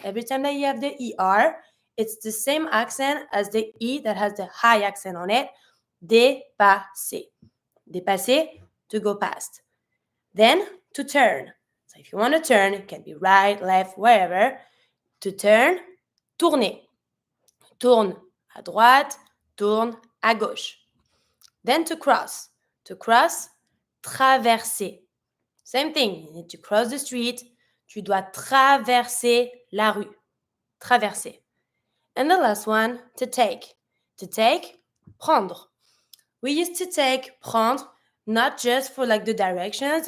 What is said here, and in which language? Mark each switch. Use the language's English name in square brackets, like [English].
[English] Every time that you have the ER, it's the same accent as the E that has the high accent on it. Dépasser. Dépasser, to go past. Then to turn. So if you want to turn, it can be right, left, wherever. To turn, tourner. [French] Tourne à droite, tourne à gauche. [English] Then to cross. To cross, traverser. Same thing, you need to cross the street. [French] Tu dois traverser la rue. Traverser. [English] And the last one, to take. To take, prendre. We used to take, prendre, not just for like the directions.